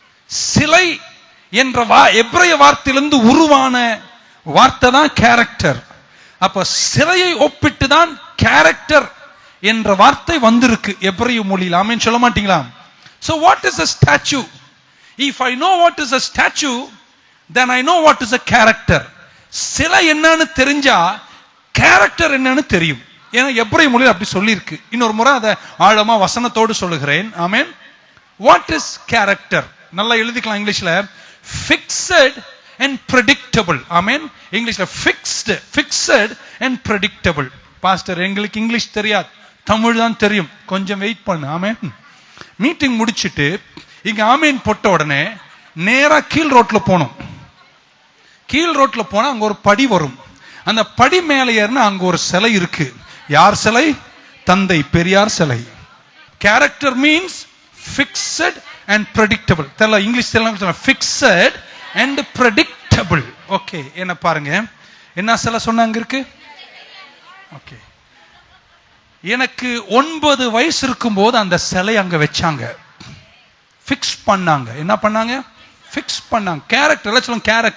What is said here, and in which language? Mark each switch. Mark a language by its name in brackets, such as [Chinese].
[Tamil] சிலை என்ற எபிரேய வார்த்தையிலிருந்து உருவான வார்த்தை தான் கேரக்டர். அப்ப சிலையை ஒப்பிட்டு தான் கேரக்டர் என்ற வார்த்தை வந்திருக்கு எபிரேய மொழியில். ஆமென் சொல்ல மாட்டீங்களா? [English] So what is a statue? If I know what is a statue, then I know what is a character. [Tamil] சிலை என்னன்னு தெரிஞ்சா கேரக்டர் என்னன்னு தெரியும். ஏன்னா எபிரேய மொழியில் அப்படி சொல்லி இருக்கு. இன்னொரு முறை அதை ஆழமா வசனத்தோடு சொல்லுகிறேன். ஆமென். [English] What is character? [Tamil] நல்லா எழுதிக்கலாம் இங்கிலீஷ்ல. [English] Fixed and predictable. Amen. இங்கிலீஷ்ல fixed and predictable. [Tamil] பாஸ்டர், எங்களுக்கு இங்கிலீஷ் தெரியாது, தமிழ் தான் தெரியும், கொஞ்சம் வெயிட் பண்ணு. ஆமென். மீட்டிங் முடிச்சிட்டு இங்க ஆமென் போட்ட உடனே நேரா கீழ் ரோட்ல போனோம். கீழ் ரோட்ல போனா அங்க ஒரு படி வரும். அந்த படி மேல ஏறினா அங்க ஒரு சிலை இருக்கு. யார் சிலை? தந்தை பெரியார் சிலை. [English] Character means fixed and predictable. [Tamil] தெரியல இங்கிலீஷ் தெரியல. [English] fixed and predictable. [Tamil] ஓகே, என்ன பாருங்க, என்ன சிலை சொன்னாங்க இருக்கு? ஓகே, எனக்கு 9 வயசு இருக்கும் போது அந்த சிலை அங்க வச்சாங்க, பிக்ஸ் பண்ணாங்க. என்ன பண்ணாங்க? பிக்ஸ் பண்ணாங்க. கேரக்டர் எல்லாம் சொல்லுங்க.